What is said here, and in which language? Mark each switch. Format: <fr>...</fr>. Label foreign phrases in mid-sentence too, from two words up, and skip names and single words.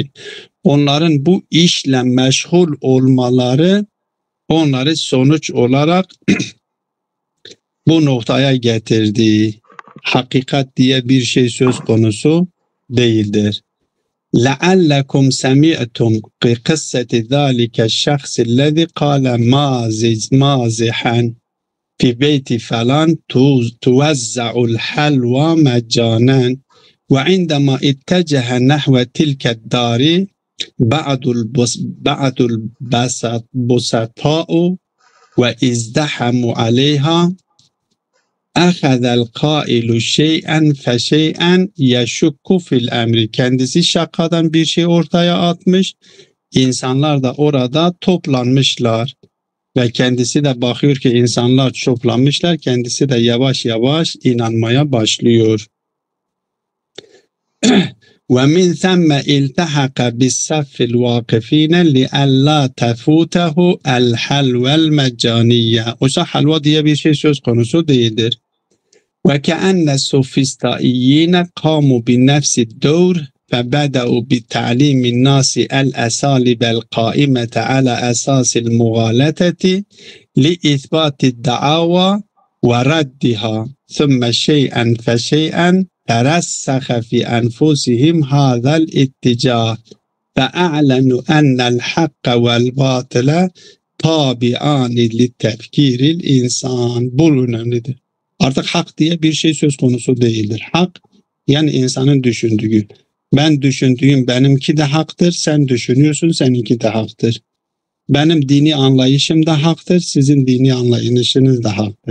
<tr>Onların bu işle meşgul olmaları onları sonuç olarak bu noktaya getirdi. Hakikat diye bir şey söz konusu değildir.</tr> <ar>لَعَلَّكُمْ سَمِعْتُمْ قِصَّةِ ذَٰلِكَ الشَّخْصِ الَّذِي قَالَ مَازِحًا في بيت فلان توزع الحلوى مجانا وعندما اتجه نحو تلك الدار بعض البسطاء وازدحموا عليها أخذ القائل شيئا فشيئا يشك في الأمر.</ar> <tr>Kendisi şakadan bir şey ortaya atmış. İnsanlar da orada toplanmışlar. Ve kendisi de bakıyor ki insanlar toplanmışlar. Kendisi de yavaş yavaş inanmaya başlıyor.</tr> <ar>وَمِنْ ثَمَّ اِلْتَحَقَ بِالسَّفِّ الْوَاقِف۪ينَ لِأَلَّا تَفُوتَهُ الْحَلْوَ الْمَجَّانِيَّ.</ar> <tr>Oysa halva diye bir şey söz konusu değildir.</tr> <ar>وَكَأَنَّ السُّفِسْتَائِيِّينَ قَامُوا بِنَفْسِ الدَّوْرِ فبدأوا بتعليم الناس الأساليب القائمة على أساس المغالطة لإثبات الدعاوى وردها ثم شيئا فشيئا ترسخ في أنفسهم هذا الاتجاه فأعلنوا أن الحق والباطل تابعان للتفكير الإنسان.</ar> <tr>Bu önemlidir. Artık hak diye bir şey söz konusu değildir. Hak yani insanın düşündüğü. Ben düşündüğüm benimki de haktır, sen düşünüyorsun seninki de haktır. Benim dini anlayışım da haktır, sizin dini anlayışınız da haktır.</tr>